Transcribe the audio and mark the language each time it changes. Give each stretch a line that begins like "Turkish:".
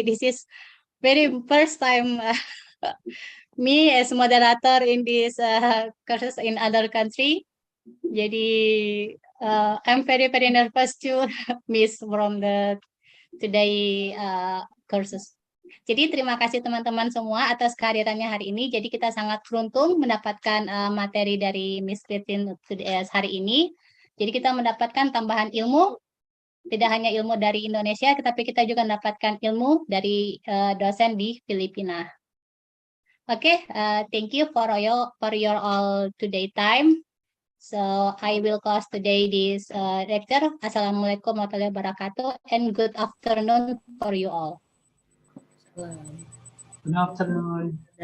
English: This is very first time me as moderator in this courses in other country.
Indonesian: Jadi
English: I'm very nervous to miss from the today courses.
Indonesian: Jadi terima kasih teman-teman semua atas kehadirannya hari ini. Jadi kita sangat beruntung mendapatkan materi dari Miss Christine hari ini. Jadi kita mendapatkan tambahan ilmu, tidak hanya ilmu dari Indonesia, tetapi kita juga mendapatkan ilmu dari dosen di Filipina.
English: Okay, thank you for your all today time. So I will close today this lecture.
Arabic: Assalamualaikum warahmatullahi wabarakatuh,
English: and good afternoon for you all. Good afternoon.